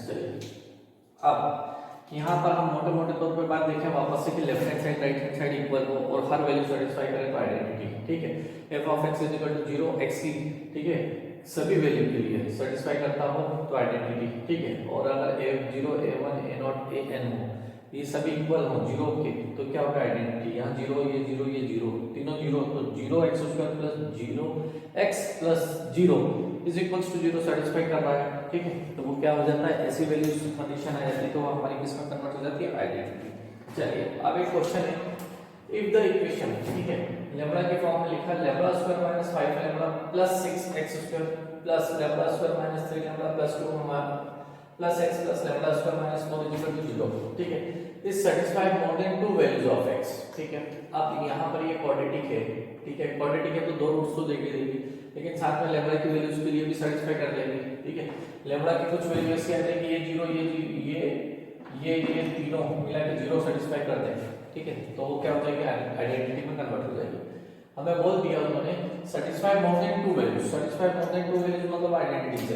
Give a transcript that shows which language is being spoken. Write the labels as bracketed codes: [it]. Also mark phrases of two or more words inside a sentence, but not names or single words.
[hi] चलिए, अब यहाँ पर हम मोटे मोटे तौर पर बात देखें वापस से कि [en] left hand side right hand side [hi] इक्वल हो और हर [en] value satisfy [hi] करे तो आइडेंटिटी, ठीक है। [en] f of x = 0 x [hi] की, ठीक है, सभी वैल्यू के लिए सेटिस्फाई करता हो तो आइडेंटिटी, ठीक है। और अगर a0 a1 a0 an हो, ये सभी इक्वल हो 0 के, तो क्या होगा आइडेंटिटी, यहाँ 0 ये 0 ये 0 तीनों 0, तो 0x² + 0x + 0 [en] is equals to 0 satisfy [hi] कर रहा है, ठीक है। तो वो क्या हो जाता है, ऐसी [en] values condition [hi] आ जाती है तो हमारी किस में कन्वर्ट हो जाती है, आइडेंटिटी। चलिए, अब एक क्वेश्चन है, [en] if the equation, [hi] ठीक है, लैम्बडा के फॉर्म में लिखा [en] λ² - 5 lambda + 6x² + λ² - 3 lambda + 2 plus x plus lambda square minus 4 is equal to 0, [hi] ठीक है। [en] इस satisfy more than two values of x, [hi] ठीक है। अब यहाँ पर ये क्वाड्रेटिक है, ठीक है, क्वाड्रेटिक है तो दो रूट्स तो देगी लेकिन साथ में लैम्बडा की वैल्यूज के लिए भी सेटिस्फाई कर देगी, ठीक है। लैम्बडा की कुछ वैल्यू ऐसी आ जाएगी, ये 0 ये तीनों मिला के 0 सेटिस्फाई कर देंगे, ठीक है। तो वो क्या हो जाएगी, आइडेंटिटी में कन्वर्ट हो जाएगी। हमें बोल दिया उन्होंने [en] satisfy more than two values, satisfy more than two values [hi] मतलब आइडेंटिटी से।